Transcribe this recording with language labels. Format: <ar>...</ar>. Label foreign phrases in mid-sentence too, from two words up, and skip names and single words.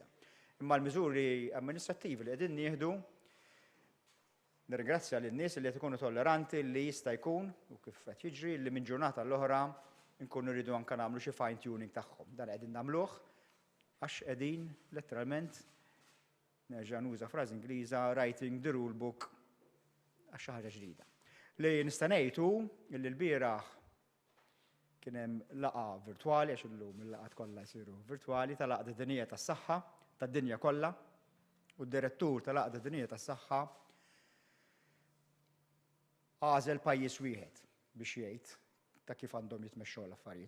<mt>Imma l-miżuri amministrattivi li qegħdin nieħdu nirringrazzja lin-nies li qed ikunu tolleranti li jista' jkun u kif qed jiġri li minn ġurnata l-oħra nkunu rridu anke nagħmlu xi</mt> <en>fine tuning</en> <mt>tagħhom. Dan qegħdin nagħmluh għax qegħdin letteralment nerġa' nuża frażi Ingliża</mt> <en>writing the rule book</en> <mt>għax xi ħaġa ġdida. Li nista' ngħidu li l-bieraħ kien hemm laqgħa virtwali għax illum il-laqgħat kollha jsiru virtwali tal-Għaqda Dinjija tas-Saħħa tad-dinja kollha u d-direttur tal-Għaqda Dinjija tas-Saħħa għażel pajjiż wieħed biex jgħid ta' kif għandhom jitmexxew l-affarijiet.</mt>